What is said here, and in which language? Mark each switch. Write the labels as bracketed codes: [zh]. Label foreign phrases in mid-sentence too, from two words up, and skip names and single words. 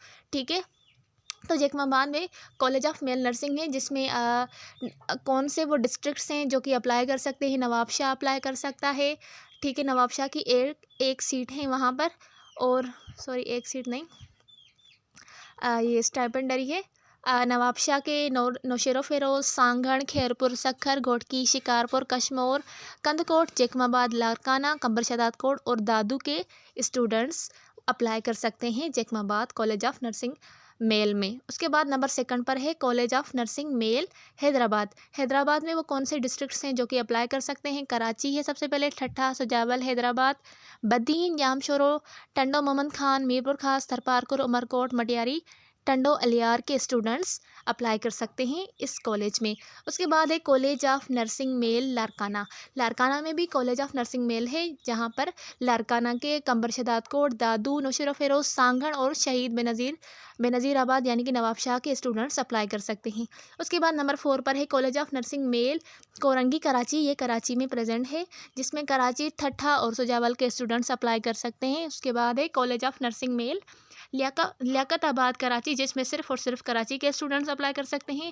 [ur] ٹھیک ہے، تو جیکماباد میں کالج آف میل نرسنگ ہے جس میں کون سے وہ ڈسٹرکٹس ہیں جو کہ اپلائی کر سکتے ہیں. نواب شاہ اپلائی کر سکتا ہے۔ ٹھیک ہے، نواب شاہ کی ایک سیٹ ہے وہاں پر، اور سوری ایک سیٹ نہیں، یہ سٹائپنڈری ہے. نواب شاہ کے نوشہرو فیروز، سانگھڑ، خیرپور، سکھر، گھوٹکی، شکارپور، کشمور، کندھکوٹ، جیکماباد، لاڑکانہ، قمبر شہداد کوٹ اور دادو کے سٹوڈنٹس اپلائی کر سکتے ہیں جیکماباد کالج آف نرسنگ میل میں. اس کے بعد نمبر 2 پر ہے کالج آف نرسنگ میل حیدرآباد. حیدرآباد میں وہ کون سے ڈسٹرکٹس ہیں جو کہ اپلائی کر سکتے ہیں. کراچی ہے سب سے پہلے، ٹھٹھہ, سجاول، حیدرآباد، بدین، جامشورو، ٹنڈو محمد خان، میرپور خاص، تھرپارکر، عمرکوٹ، مٹیاری، ٹنڈو الہیار کے سٹوڈنٹس اپلائی کر سکتے ہیں اس کالج میں. اس کے بعد ہے کالج آف نرسنگ میل لاڑکانہ. لاڑکانہ میں بھی کالج آف نرسنگ میل ہے جہاں پر لاڑکانہ کے قمبر شہداد کوٹ، دادو، نوشہرو فیروز، سانگھڑ اور شہید بینظیرآباد یعنی کہ نواب شاہ کے سٹوڈنٹس اپلائی کر سکتے ہیں. اس کے بعد نمبر 4 پر ہے کالج آف نرسنگ میل کورنگی کراچی. یہ کراچی میں پریزنٹ ہے جس میں کراچی، ٹھٹھہ اور سجاول کے سٹوڈنٹس اپلائی کر سکتے ہیں. اس کے بعد ہے کالج آف نرسنگ میل لیاقت آباد کراچی جس میں صرف اور صرف کراچی کے سٹوڈنٹس اپلائی کر سکتے ہیں.